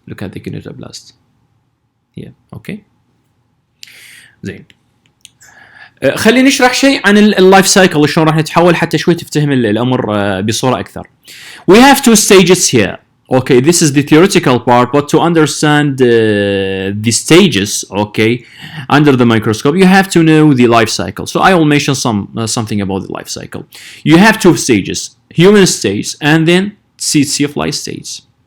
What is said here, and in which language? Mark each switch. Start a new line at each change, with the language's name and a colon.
English: Look at the kinetoblast here.
Arabic: اوكي زين خلينا نشرح شيء عن اللايف سايكل شلون راح نتحول حتى شوي تفتهم الامر بصوره اكثر.
English: We have two stages here. Okay, this is the theoretical part, but to understand the stages, okay, under the microscope, you have to know the life cycle. So I will mention something about the life cycle. You have two stages, human stage and then tsetse fly stage.